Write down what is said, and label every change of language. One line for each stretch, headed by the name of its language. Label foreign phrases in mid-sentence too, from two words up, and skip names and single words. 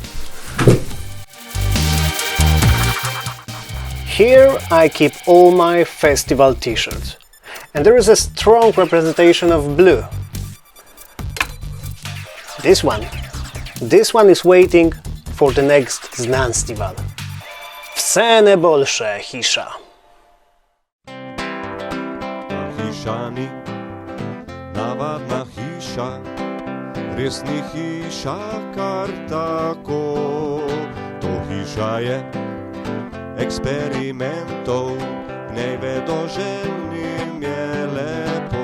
English: Here I keep all my festival t-shirts. And there is a strong representation of blue. This one is waiting for the next znanstival.
Slovenian: Vse najboljše, Hiša. Hišani, navadna hiša, res ni hiša kar tako. To hiša je eksperimentov, v njej vedoželjnim je lepo.